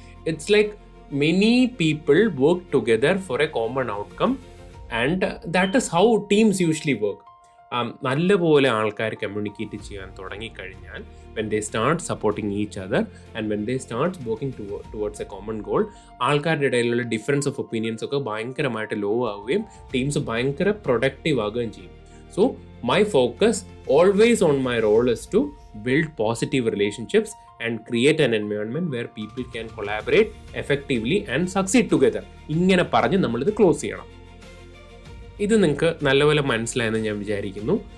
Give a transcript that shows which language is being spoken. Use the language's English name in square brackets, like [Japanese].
[English] It's like many people work together for a common outcome, and that is how teams usually work. [Malayalam] നല്ലപോലെ ആൾക്കാർ communicate ചെയ്യാൻ തുടങ്ങിക്കഴിഞ്ഞാൽ, [English] when they start supporting each other and when they start working towards a common goal, [Malayalam] ആൾക്കാരുടെ ഇടയിലുള്ള difference of opinions ഒക്കെ ഭയങ്കരമായിട്ട് law ആവുകയും teams ഭയങ്കര പ്രൊഡക്റ്റീവ് ആകുകയും ചെയ്യും. [English] So my focus always on my role is to build positive relationships and create an environment where people can collaborate effectively and succeed together. [Malayalam] ഇങ്ങനെ പറഞ്ഞ് നമ്മളിത് ക്ലോസ് ചെയ്യണം. ഇത് നിങ്ങൾക്ക് നല്ലപോലെ മനസ്സിലായെന്ന് ഞാൻ വിചാരിക്കുന്നു.